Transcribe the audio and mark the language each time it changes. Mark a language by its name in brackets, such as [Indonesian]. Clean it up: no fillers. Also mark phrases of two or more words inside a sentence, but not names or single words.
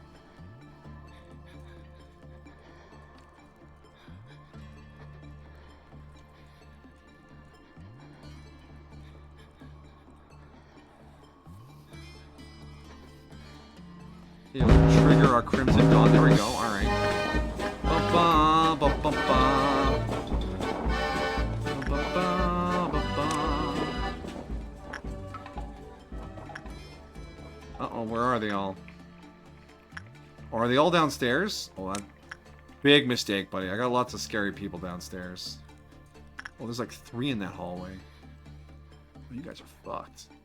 [English] It'll trigger our Crimson Dawn. There we go. Alright. Ba-ba, ba-ba-ba. Ba-ba, ba-ba. Uh-oh, where are they all? Are they all downstairs? Oh, that... Big mistake, buddy. I got lots of scary people downstairs. Oh, there's like 3 in that hallway. Oh, you guys are fucked.